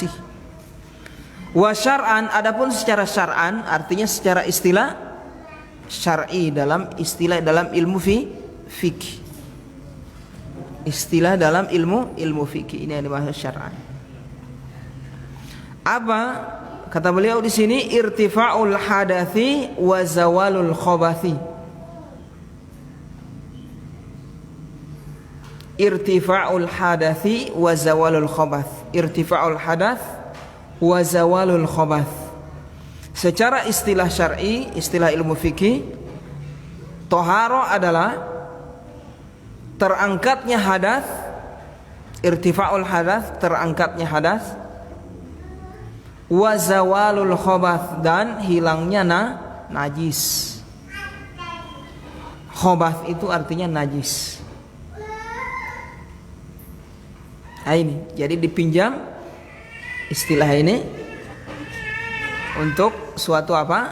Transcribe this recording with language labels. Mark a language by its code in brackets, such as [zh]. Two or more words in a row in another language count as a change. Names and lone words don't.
[ar] وشرعا, [id] adapun secara syar'an artinya secara istilah syar'i, dalam istilah dalam ilmu fikih. Istilah dalam ilmu fikih ini yang dimaksud syar'an. Apa kata beliau di sini? [ar] ارتفاع الحدث وزوال الخبث. ارتفاع الحدث وزوال الخبث. ارتفاع الحدث وزوال الخبث. [id] Secara istilah syar'i, istilah ilmu fikih, toharo adalah terangkatnya hadath. [ar] ارتفاع الحدث, [id] terangkatnya hadath. [ar] وزوال الخبث, [id] dan hilangnya najis. Khabath itu artinya najis. Nah, ini jadi dipinjam istilah ini untuk suatu apa?